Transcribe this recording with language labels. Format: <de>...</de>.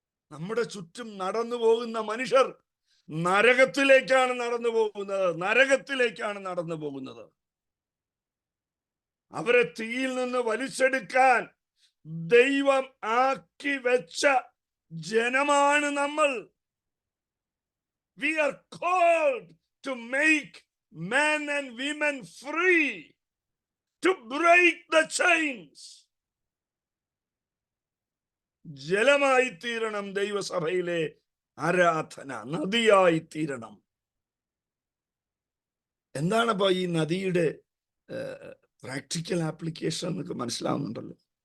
<ml>നമ്മുടെ ചുറ്റും നടന്നു പോകുന്ന മനുഷ്യർ നരകത്തിലേക്കാണ് നടന്നു പോകുന്നത്. നരകത്തിലേക്കാണ് നടന്നു പോകുന്നത്. അവരെ തീയിൽ നിന്ന് വലിച്ചെടുക്കാൻ ദൈവം ആക്കി വെച്ച ജനമാണ് നമ്മൾ.</ml> <en>We are called to make men and women free, to break the chains.</en> <ml>ജലമായി തീരണം ദൈവസഭയിലെ ആരാധന, നദിയായി തീരണം. എന്താണ് അപ്പൊ ഈ നദിയുടെ പ്രാക്ടിക്കൽ ആപ്ലിക്കേഷൻ എന്നൊക്കെ മനസ്സിലാവുന്നുണ്ടല്ലോ.</ml>